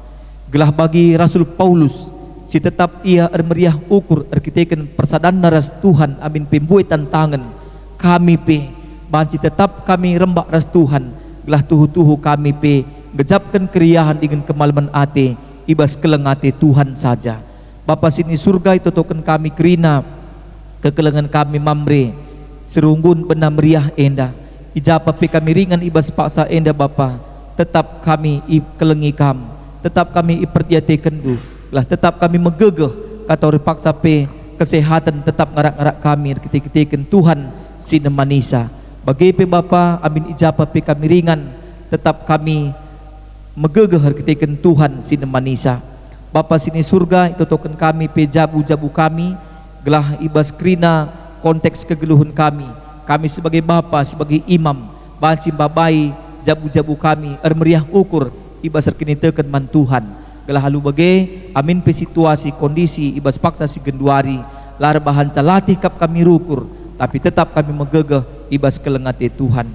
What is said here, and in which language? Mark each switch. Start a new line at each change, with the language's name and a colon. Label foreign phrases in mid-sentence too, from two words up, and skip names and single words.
Batak Karo: Gelah bagi Rasul Paulus si tetap ia meriah ukur arkiteken persadan ras Tuhan amin pembuat tantangan kami pe banci tetap kami rembak ras Tuhan, gelah tuhu-tuhu kami pe gejapkan keriahan dengan kemalaman ate ibas kelengate Tuhan saja. Bapa sini surga itu token kami kerina kekelengan kami mamre serunggun benar meriah enda ijapa pe kami ringan ibas paksa enda Bapa, tetap kami kelengi kam, tetap kami iperdiatekan du, lah tetap kami megegeh kata paksa pe kesehatan tetap ngarak-ngarak kami ketik-ketikan Tuhan sine manisa. Bagi pe Bapa amin ijapa pe kami ringan, tetap kami megegeh ketikan Tuhan sine manisa. Bapa sini surga itu token kami pe jabu-jabu kami, gelah ibas krina konteks kegeluhan kami sebagai Bapa, sebagai imam banci babai jabu-jabu kami meriah ukur ibas kini teken man Tuhan, gelah halu bagai amin pe
Indonesian: situasi kondisi
Batak Karo: ibas paksa si genduari lar bahan calatih kap kami rukur, tapi tetap kami megegeh ibas kelengate Tuhan.